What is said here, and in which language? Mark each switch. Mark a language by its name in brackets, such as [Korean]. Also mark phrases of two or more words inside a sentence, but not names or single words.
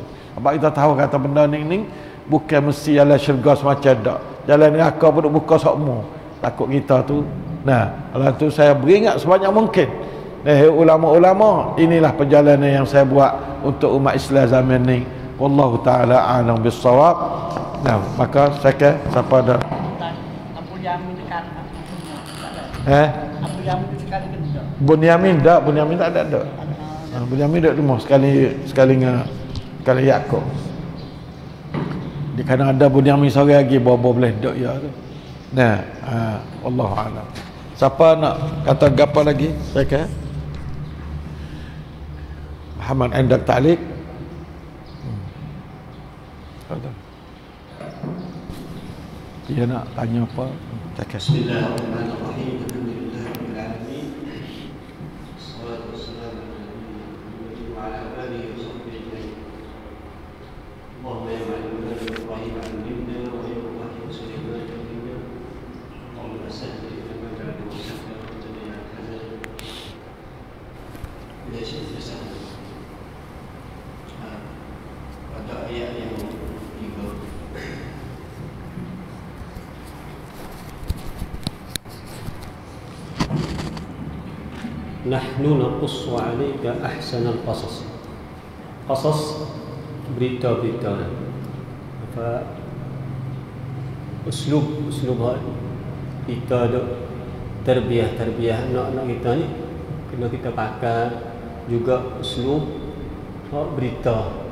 [Malay] Sebab kita tahu kata benda ni bukan mesti jalan syurga semacam dak, jalan neraka pun buka semua. Takut kita tu. Nah, kalau tu saya beringat sebanyak mungkin. Ulama-ulama, inilah perjalanan yang saya buat untuk umat Islam zaman ni. [Arabic] والله تعالى أعلم بالصواب. [Malay] Nah, maka saya ke siapa ada Abu Yamin dekat. Abu Yamin sekali ke tidak? Bunyamin tak ada. Bunyamin dak rumah sekali dengan Yakub. Di kana ada Bunyamin sore lagi bawa boleh dak ya tu. Nah, [Arabic] والله أعلم. [Malay] Siapa nak kata gapo lagi? Saya ke Muhammad Endak Ta'liq. Dia nak tanya apa? [Arabic] بسم الله الرحمن الرحيم. الحمد لله رب العالمين. والصلاة والسلام على آله وصحبه أجمعين. اللهم يا معلمنا إبراهيم علمنا ويا إبراهيم سليمان علمنا. اللهم صل على محمد وسلم على محمد. [Malay] Ya Syekh Hasan. Ada ayat yang tiga. [Arabic] نحن نقص عليك أحسن القصص. [Malay] Qasas berita-berita. Apa uslub kita ada tarbiyah anak-anak kita ni kena kita pakai juga uslub berita.